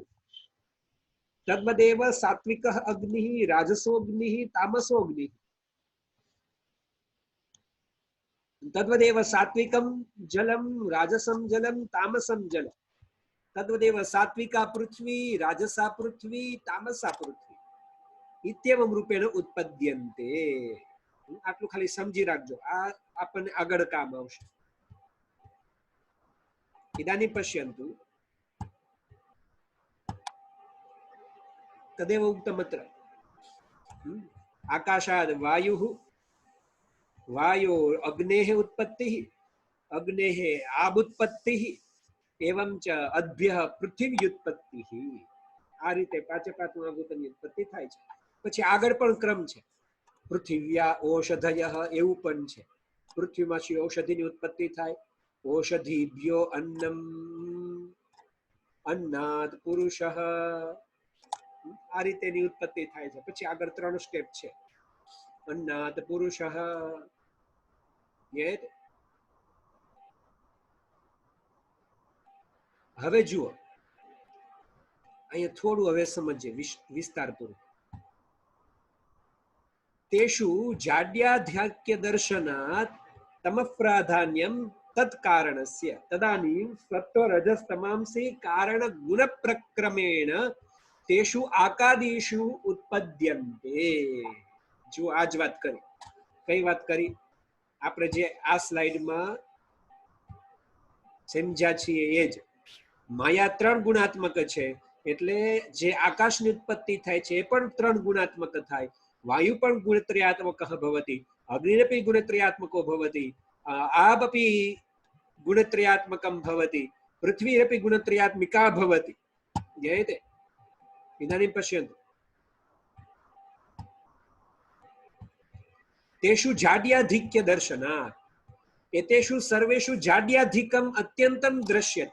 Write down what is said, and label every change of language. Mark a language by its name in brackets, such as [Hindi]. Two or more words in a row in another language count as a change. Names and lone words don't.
[Sanskrit] तद्वदेव सात्विकः अग्निः, राजसोऽग्निः, तामसोऽग्निः। तद्वदेव सात्विकं जलं, राजसं जलं, तामसं जलं। तद्वदेव सात्विका पृथ्वी, राजसा पृथ्वी, तामसा पृथ्वी इत्येवं रूपेण उत्पद्यन्ते। [Gujarati] आटલું ખાલી સમજી રાખજો, આ આપણને આગળ કામ આવશે। [Sanskrit] इदानीं पश्यन्तु, तदेव उक्तमत्र। आकाशाद् वायुः, वायो अग्नेः उत्पत्तिः, अग्नेः आबुत्पत्तिः, एवं च अद्भ्यः पृथ्व्युत्पत्तिः। [Gujarati] आ रीते पाचे पाचमા ભૂતની ઉત્પત્તિ થાય છે। પછી આગળ પણ ક્રમ છે। [Sanskrit] पृथिव्या ओषधयः [Gujarati] એવું પણ છે। પૃથ્વીમાંથી ઔષધિની ઉત્પત્તિ થાય। [Sanskrit] ओषधिभ्यो अन्नम, अन्नात् पुरुषः, [Gujarati] આ રીતેની ઉત્પત્તિ થાય છે। પછી આગળ 3 સ્ટેપ છે। [Sanskrit] अन्नात् पुरुषः, [Gujarati] હવે જુઓ, અહીંયા થોડું હવે સમજીએ વિસ્તારપૂર્વક। [Sanskrit] तेषु जाड्याध्याख्य दर्शनात् तमप्राधान्यं तत्कारणस्य तदानीं सत्वरजस्तमांसि कारण गुण प्रक्रमेण तेषु आकादिषु उत्पद्यन्ते। [Gujarati] જો આજ બાત કરી, કઈ બાત કરી આપણે જે આ સ્લાઇડમાં સમજ્યા છીએ એ જ। માયા 3 ગુણાત્મક છે, એટલે જે આકાશની ઉત્પત્તિ થાય છે એ પણ 3 ગુણાત્મક થાય। [Sanskrit] वायु पण गुणत्रयात्मकः भवति, अग्निरपि गुणत्रयात्मको भवति, आपि गुणत्रयात्मकं भवति, पृथ्वीरपि गुणत्रयात्मिका भवति। ज्ञायते? इदानीं पश्यन्तु, तेषु जाड्याधिक्य दर्शनात्, एतेषु सर्वेषु जाड्याधिकम् अत्यन्तं दृश्यते।